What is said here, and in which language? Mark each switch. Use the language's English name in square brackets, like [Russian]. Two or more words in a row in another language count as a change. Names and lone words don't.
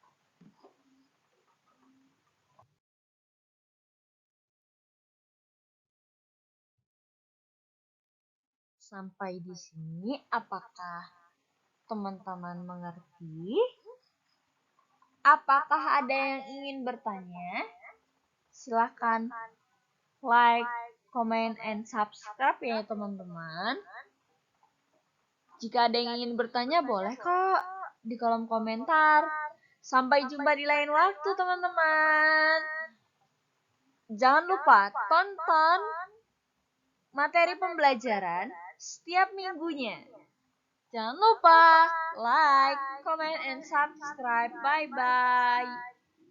[Indonesian] Sampai di sini, apakah teman-teman mengerti? Apakah ada yang ingin bertanya? Silahkan [English] like, comment, and subscribe [Indonesian] ya teman-teman. Jika ada yang ingin bertanya, boleh kok di kolom komentar. Sampai jumpa di lain waktu teman-teman. Jangan lupa tonton materi pembelajaran setiap minggunya. Jangan lupa [English] like, comment, and subscribe. Bye-bye.